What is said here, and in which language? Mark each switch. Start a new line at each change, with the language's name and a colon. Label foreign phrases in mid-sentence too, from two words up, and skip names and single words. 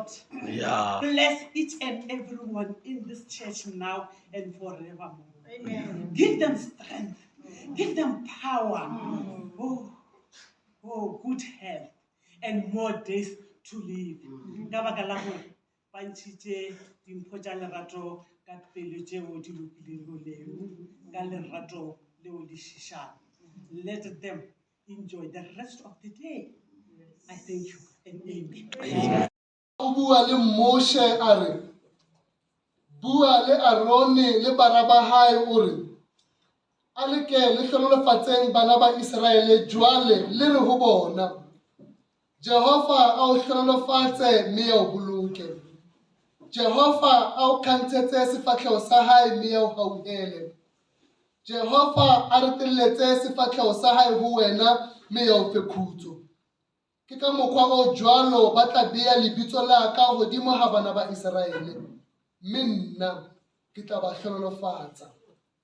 English: Yeah. Bless each and everyone in this church now and forevermore. Amen. Give them strength. Give them power. Oh, good health and more days to live.
Southern Sotho: Ka baka la hore ba ntshitse dimpho tsa lerato ka pelo tseo di lokileng ka lerato leo le shishang.
English: Let them enjoy the rest of the day. I thank you and amen.
Southern Sotho: o bua le Moshe a re bua le Arone le bana ba hae o re a leke le hlonolofatseng bana ba Israele jwale le re ho bona Jehova a o hlonolofatse mme o boloke Jehova a o khantshetse sefatlhego sa hae mme o hauhele Jehova a re telletse sefatlhego sa hae ho wena mme o fe khutso ke ka mokgwa o jwalo ba tla beya lebitso la ka godimo ha bana ba Israele mme nna ke tla ba hlonolofatsa